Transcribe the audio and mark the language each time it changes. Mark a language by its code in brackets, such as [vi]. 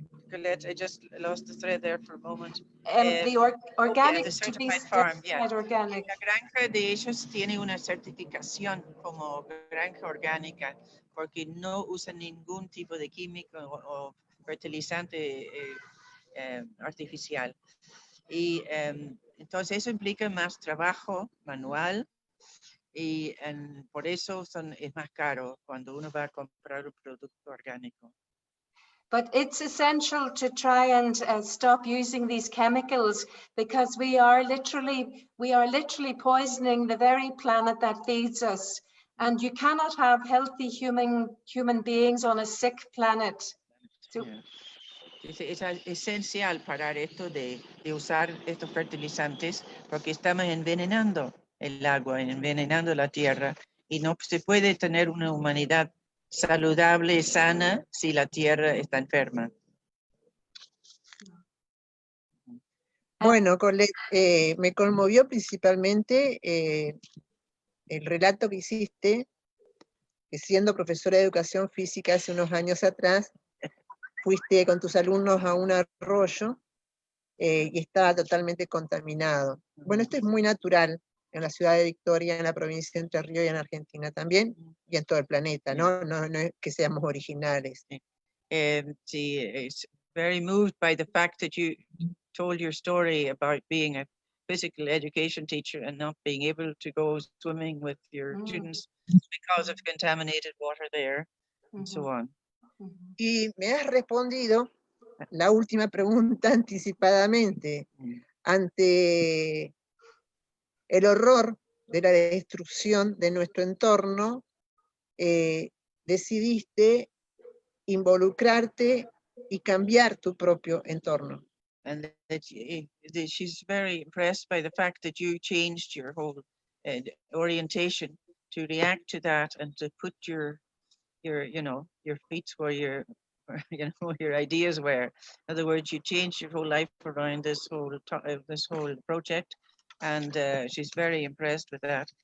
[en] Colette, I just lost the thread there for a moment. The organic, the certified to be farm, yeah. organic. [es] La granja de ellos tiene una certificación como granja orgánica porque no usan ningún tipo de químico o fertilizante artificial. Y entonces eso implica más trabajo manual y por eso es más caro cuando uno va a comprar un producto orgánico. [en] But it's essential to try and stop using these chemicals, because we are literally poisoning the very planet that feeds us. And you cannot have healthy human beings on a sick planet. So, [es] Es esencial parar esto de usar estos fertilizantes, porque estamos envenenando el agua, envenenando la tierra, y no se puede tener una humanidad saludable y sana si la tierra está enferma. Bueno, Colette, me conmovió principalmente el relato que hiciste, que siendo profesora de educación física hace unos años atrás, fuiste con tus alumnos a un arroyo y estaba totalmente contaminado. Bueno, esto es muy natural en la ciudad de Victoria, en la provincia de Entre Ríos y en Argentina también, y en todo el planeta, ¿no? No es que seamos originales. [en] She is very moved by the fact that you told your story about being a physical education teacher and not being able to go swimming with your students because of contaminated water there, and so on. [es] Y me has respondido la última pregunta anticipadamente. Ante el horror de la destrucción de nuestro entorno, decidiste involucrarte y cambiar tu propio entorno. [en] And that she's very impressed by the fact that you changed your whole orientation to react to that and to put your feet where your your ideas were. In other words, you changed your whole life around this whole project, and she's very impressed with that.